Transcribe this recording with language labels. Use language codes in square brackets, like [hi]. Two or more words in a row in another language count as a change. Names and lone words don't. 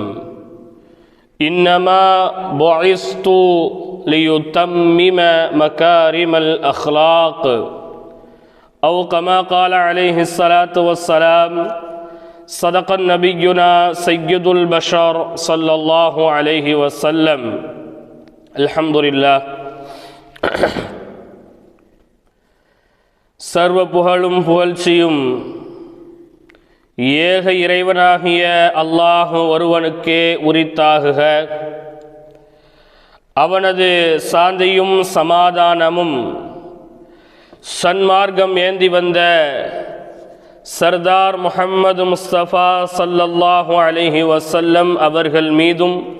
[ar] إنما بعثت ليتمم مكارم الأخلاق أو كما قال عليه الصلاة والسلام صدق نبينا سيد البشر صلى الله عليه وسلم الحمد لله [ta] சர்வ புகழும் புகழ்ச்சியும் ஏக இறைவனாகிய அல்லாஹ் ஒருவனுக்கே உரித்தாகுக. அவனது சாந்தியும் சமாதானமும் சன்மார்க்கம் ஏந்தி வந்த சர்தார் முஹம்மது முஸ்தபா [ar] صلى الله عليه وسلم [ta] அவர்கள் மீதும்